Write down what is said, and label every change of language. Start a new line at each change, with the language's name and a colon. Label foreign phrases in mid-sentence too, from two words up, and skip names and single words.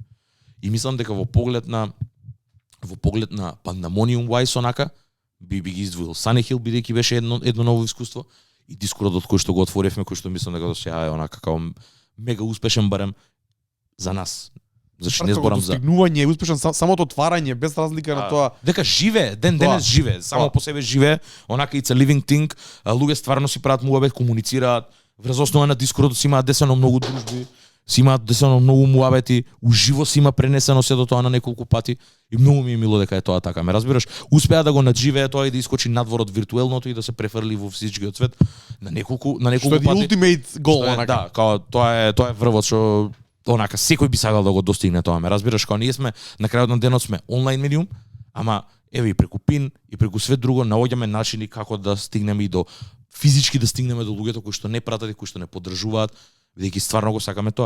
Macedonian: И мислам дека во поглед на Pandemonium Wise онака би ги издвоил Sunny Hill, бидејќи беше едно ново искуство, и Дискордот кој што го отворивме, кој што мислам дека до сега е онака као мега успешен барем за нас. Зашто не зборам за достигнување, успешен самото отварање без разлика на тоа. Дека живее, денес живее, само по себе живее, онака
English: it's a living thing.
Macedonian: Луѓе стварно си прават муабет, комуницираат, врз основа на Дискордот си имаат десено многу дружби, си имаат десено многу муабети, уживо си има пренесено сето тоа на неколку пати и многу ми е мило дека е тоа така. Ме разбираш, успеа да го надживее тоа и да искочи надвор од виртуелното и да се префрли во физичкиот свет на неколку пати. Што е
English: ultimate goal,
Macedonian: онака. Да, као тоа е врвот што онака секој би сакал да го достигне тоа, ме разбираш, кога ние сме на крајот на денот сме онлайн медиум, ама еве и преку пин и преку све друго наоѓаме начини како да стигнеме и до физички да стигнеме до луѓето кои што не пратат и кои што не поддржуваат, бидејќи стварно го сакаме тоа.